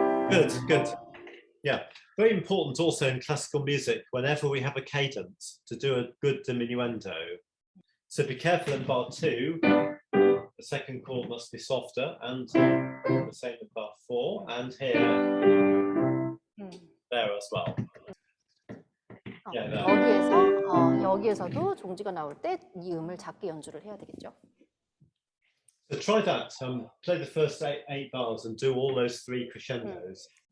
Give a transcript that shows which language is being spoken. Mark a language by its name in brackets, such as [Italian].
[English] Good, good. Yeah, very important also in classical music, whenever we have a cadence, to do a good diminuendo. So be careful in bar 2, the second chord must be softer, and the same in bar 4, and here, there as well. Yeah, there. [Korean] 여기에서도 종지가 나올 때 이 음을 작게 연주를 해야 되겠죠. [English] So try that, play the first eight bars and do all those 3 crescendos.